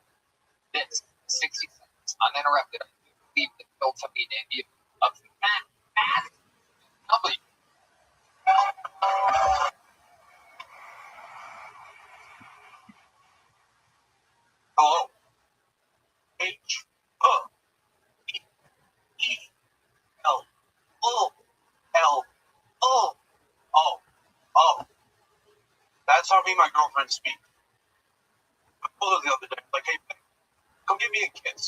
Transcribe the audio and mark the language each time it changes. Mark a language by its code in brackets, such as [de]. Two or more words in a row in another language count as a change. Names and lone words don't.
[en] This 60 seconds uninterrupted. I believe the Phil Tuppy debut of Matt W. Hello. H E E L O L O O O. That's how me and my girlfriend speak. I told her the other day, like, hey, come give me a kiss.